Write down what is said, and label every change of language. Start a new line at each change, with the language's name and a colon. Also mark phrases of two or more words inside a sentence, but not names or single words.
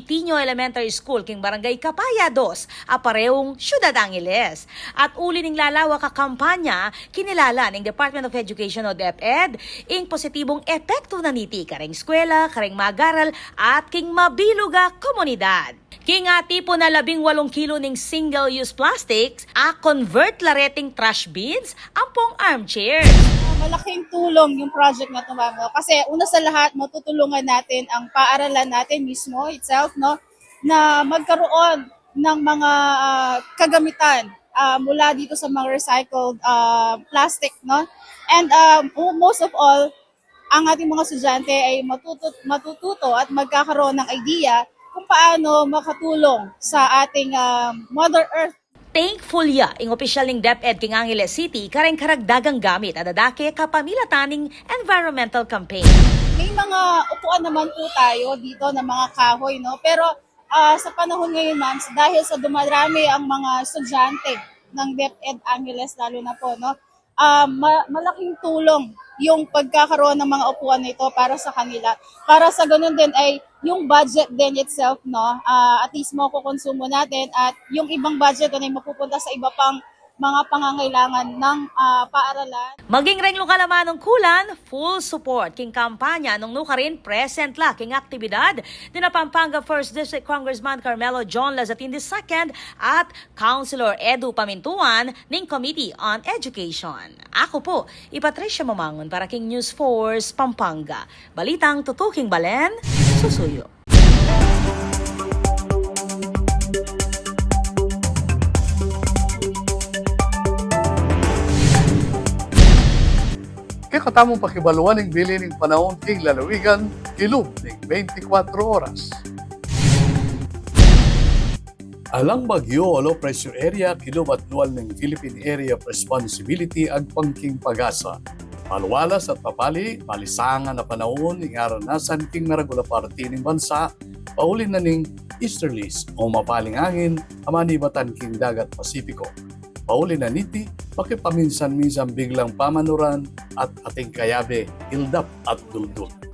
Pampanga: Tino Elementary School king Barangay Capaya 2, apareong Ciudad Angeles. At uli ning lalawa ka kampanya, kinilala ng Department of Education o DepEd, ing positibong epekto na niti kareng eskwela, kareng magaral at king mabiluga komunidad. King tipo na 18 kilo ning
English: single-use plastics,
Pampanga: convert lareting
English: trash bins,
Pampanga: ampong armchairs.
Filipino: Malaking tulong yung project na tumamo kasi una sa lahat matutulungan natin ang paaralan natin mismo itself, no, na magkaroon ng mga kagamitan mula dito sa mga
English: recycled plastic,
Filipino: no?
English: And most of all,
Filipino: ang ating mga estudyante ay matututo at magkakaroon ng idea kung paano makatulong sa ating
English: Mother Earth.
Pampanga: Thankful ya, ing opisyal ning DepEd king Angeles City, kareng karagdagang gamit at adadake kapamilataning
English: environmental campaign.
Filipino: May mga upuan naman po tayo dito na mga kahoy, no? Pero sa panahon ngayon, ma'am, dahil sa dumarami ang mga estudyante ng DepEd Angeles, lalo na po, no? Malaking tulong yung pagkakaroon ng mga upuan nito para sa kanila. Para sa ganun din ay yung budget din itself, no? At least makukonsumo natin at yung ibang budget ay mapupunta sa iba pang mga pangangailangan ng paaralan.
Pampanga: Maging reng lokal naman ng kulan,
English: full support
Pampanga: king kampanya nung nukarin present la king aktibidad din na Pampanga 1st District Congressman Carmelo John Lazatin II at Councilor Edu Pamintuan ning Committee on Education. Ako po, Patricia Mamangon para King News Force Pampanga. Balitang tutuking Balen, susuyo. Kaya katamong pakibaluan ng bili ng panahon king lalawigan, kilub ng 24 oras. Alang bagyo o
English: low pressure area,
Pampanga: kilub at luwal ng Philippine Area of Responsibility ag pangking pag-asa. Maluwalas at papali, malisangan na panahon ng aranasan king maragula parte ng bansa, paulin na ning easterlies o mapaling angin, amanibatan king dagat Pasipiko. Pauli na niti, pakipaminsan-minsan biglang pamanuran at ating kayabe, ildap at duldul.